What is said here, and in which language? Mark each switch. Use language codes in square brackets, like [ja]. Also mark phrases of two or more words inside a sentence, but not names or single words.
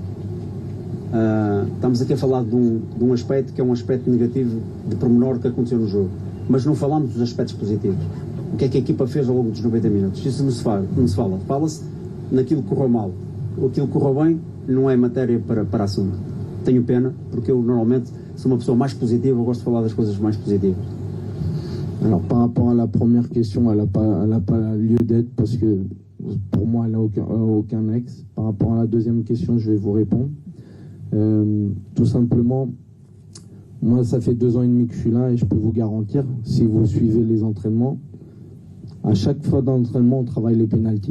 [pt] Estamos aqui a falar de um aspecto que é um aspecto negativo de pormenor que aconteceu no jogo, mas não falamos dos aspectos positivos. O que é que a equipa fez ao longo dos 90 minutos? Isso não se fala. Fala-se naquilo que correu mal. Aquilo que correu bem não é matéria para assunto. Tenho pena, porque eu normalmente sou uma pessoa mais positiva, eu gosto de falar das coisas mais positivas. [fr] Alors par rapport à la première question, elle n'a pas lieu d'être parce que pour moi elle n'a aucun ex. Par rapport à la deuxième question, je vais vous répondre. Tout simplement, moi ça fait 2 ans et demi que je suis là et je peux vous garantir, si vous suivez les entraînements, à chaque fois d'entraînement on travaille les pénaltys.